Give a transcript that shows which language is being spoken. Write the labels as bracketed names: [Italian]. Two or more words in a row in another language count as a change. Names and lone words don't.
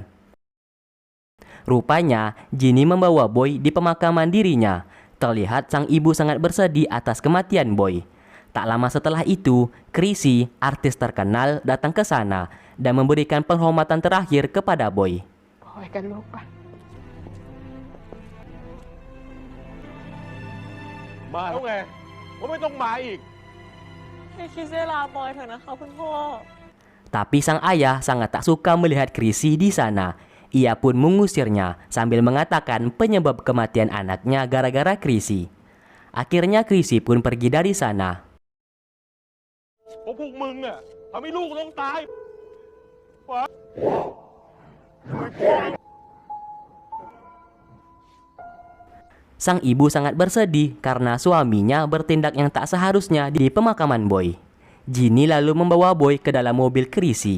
[Indonesian] Rupanya, Ginny membawa Boy di pemakaman dirinya. Terlihat sang ibu sangat bersedih atas kematian Boy. Tak lama setelah itu, Chrissy, artis terkenal, datang ke sana dan memberikan penghormatan terakhir kepada Boy. Boy kan lupa. [Thai] มาแล้วไงว่าไม่ต้องมาอีก ให้คิดเวลาบอยเถอะนะคะคุณพ่อ [Indonesian] Tapi sang ayah sangat tak suka melihat Chrissy di sana. Ia pun mengusirnya sambil mengatakan penyebab kematian anaknya gara-gara Chrissy. Akhirnya Chrissy pun pergi dari sana. [Thai] เพราะพวกมึงอ่ะทำให้ลูกต้องตาย [Indonesian] Sang ibu sangat bersedih karena suaminya bertindak yang tak seharusnya di pemakaman Boy. Ginny lalu membawa Boy ke dalam mobil Chrissy.